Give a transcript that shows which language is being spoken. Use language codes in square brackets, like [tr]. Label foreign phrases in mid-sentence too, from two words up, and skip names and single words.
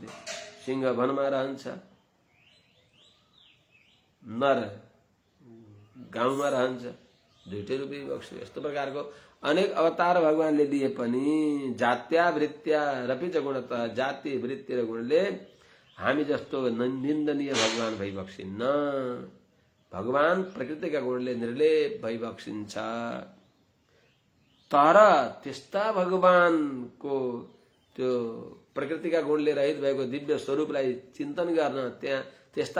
[ne] सिंह वनमा रहन्छ, नर गाउँमा रहन्छ, दुईटै रूप लिइबक्स्यो। यस्तो प्रकारको अनेक अवतार भगवानले लिए पनि [sa] जात्या वृत्त्या रपि च गुणतः, [ne] जाति वृत्ति र गुणले हामी जस्तो निन्दनीय भगवान भइबक्सिन्न। भगवान प्रकृतिका गुणले निर्लेप भइबक्सिन्छ। तर त्यस्ता भगवानको त्यो प्रकृतिका गुणले रहित भएको दिव्य स्वरूपलाई चिन्तन गर्न, त्यहाँ त्यस्ता